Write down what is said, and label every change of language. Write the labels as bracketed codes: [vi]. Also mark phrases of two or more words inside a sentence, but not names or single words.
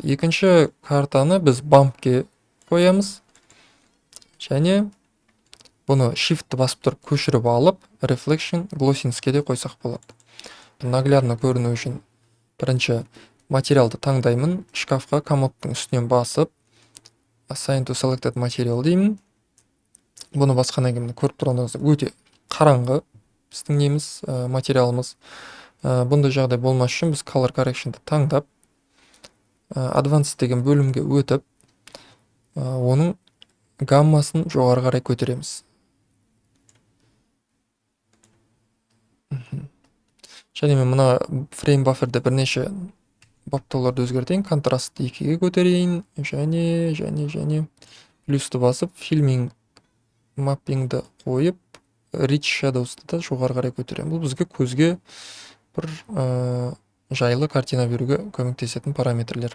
[kk] Екінші картаны біз bumpке қоямыз. Және бұны shift басып тұрып көшіріп алып, [en] reflection glossinessке [kk] де қойсақ болады. Наглядно көріну үшін бірінші материалды таңдаймын. Шкафқа комодтың үстінен басып, [en] assign to selected material деймін. [kk] Бұны басқаннан кейін көріп тұрғандарыңыздай өте қараңғы біздің неміз материалымыз. Бұндай жағдай болмас үшін біз [en] color correction'ды [kk] таңдап, advanced деген бөлімге өтіп, оның гаммасын жоғары қарай көтереміз. Және мен мына [en] frame buffer'де [kk] бірнеше баптауларды өзгертейін. Контрастты 2-ге көтерейін. Және плюсті басып, [en] filming mappingді [kk] қойып, [en] rich shadows'ты [kk] да жоғары қарай көтеремін. Бұл бізге көзге бір жайлы картина беруге көмектесетін параметрлер.